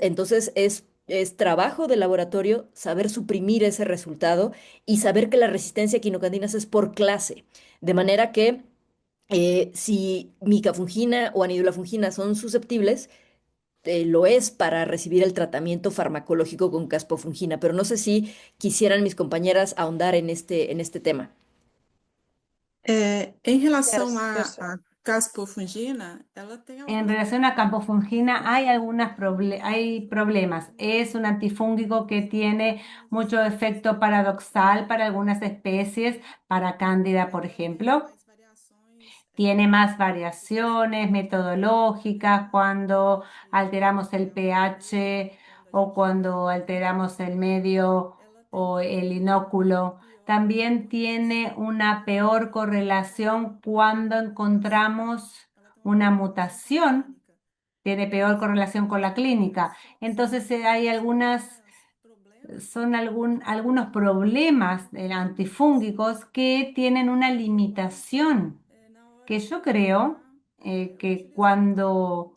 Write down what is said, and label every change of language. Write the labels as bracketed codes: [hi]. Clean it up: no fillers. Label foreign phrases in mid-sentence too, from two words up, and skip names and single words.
[es] Entonces, es trabajo del laboratorio saber suprimir ese resultado y saber que la resistencia a quinocandinas es por clase. De manera que si micafungina o anidulafungina son susceptibles, lo es para recibir el tratamiento farmacológico con caspofungina, pero no sé si quisieran mis compañeras ahondar en este tema. [pt] Em relação [en] Yes, [pt] à, [en] yes. [pt] à caspofungina, ela tem [es] En [pt] alguns. [es] relación a campofungina hay problemas. Es un antifúngico que tiene mucho efecto paradoxal para algunas especies, para Cándida, por ejemplo. [pt] Mais variações [es] Tiene más variaciones metodológicas cuando alteramos el pH o cuando alteramos el medio [pt] ela tem [es] o el inóculo. [pt] pior [es] También tiene una peor correlación cuando encontramos [pt] ela tem [es] una [pt] uma [es] mutación, clínica. tiene peor correlación con la clínica. [pt] São [es] Entonces hay [pt] problemas [es] algunos problemas antifúngicos que tienen una limitación [pt] na hora [es] que [pt] de [es] yo creo [pt] utilizar, [es] que cuando